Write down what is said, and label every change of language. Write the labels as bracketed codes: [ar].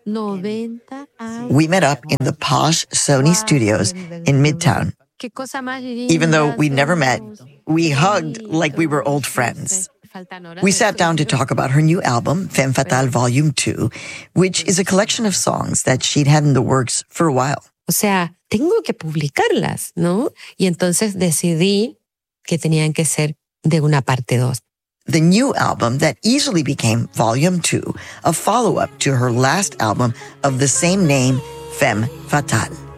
[en] We met up in the posh Sony studios in Midtown. Even though we never met, we hugged like we were old friends. We sat down to talk about her new album, Femme Fatale Volume 2, which is a collection of songs that she'd had in the works for a while. [es] O sea, tengo que publicarlas, ¿no? Y entonces decidí que tenían que ser de una parte dos. [en] The new album that easily became Volume 2, a follow-up to her last album of the same name, Femme Fatale.